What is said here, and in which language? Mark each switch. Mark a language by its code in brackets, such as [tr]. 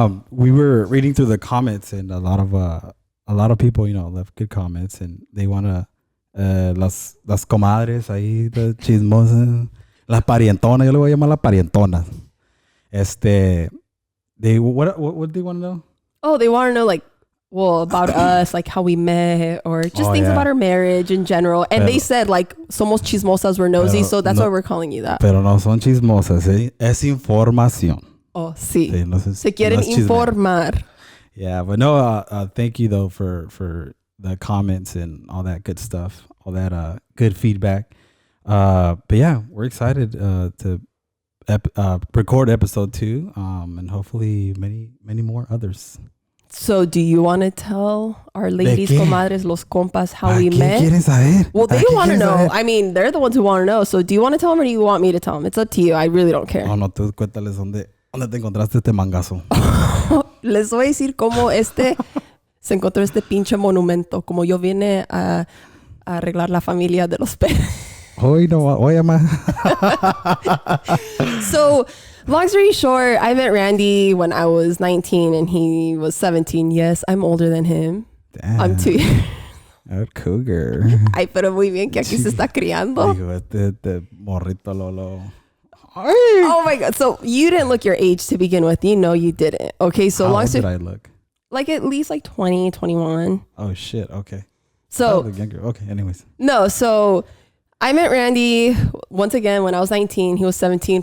[en] We were reading through the comments, and a lot of people, you know, left good comments, and they want to [es] las comadres ahí, [en] the chismosas, [es] las parientonas, yo le voy a llamar las parientonas. [en] They what do they want to know? Oh, they want to know like, well, about us, like how we met, or just things about our marriage in general. And they said like, [es] somos chismosas, [en] we're nosy, so that's why we're calling you that. [es] Pero no son chismosas, es información. Oh, sí. No Se quieren informar. [en] Yeah, but no, thank you though for the comments and all that good stuff, all that good feedback. But yeah, we're excited to record episode 2, and hopefully many more others. So do you want to tell our ladies, comadres, los compas, how we met? [es] ¿Quieren saber? [en] Well, they want to know. I mean, they're the ones who want to know. So do you want to tell them, or do you want me to tell them? It's up to you. I really don't care. [es] No, tú cuéntales dónde te encontraste este mangazo. Les voy a decir cómo se encontró este pinche monumento, como yo vine a arreglar la familia de los Perez. Hoy no, oye más. [en] So, long story short, I met Randy when I was 19 and he was 17. Yes, I'm older than him. Damn. I'm 2 years. A cougar. [es] Ay, pero muy bien que aquí se está criando. Digo, este morrito Lolo. [en] Ay. Oh my God. So you didn't look your age to begin with. You know you didn't. Okay, so how old did I look? Like at least like 20, 21. Oh shit, okay. So younger. Okay, anyways. No, so I met Randy once again when I was 19. He was 17.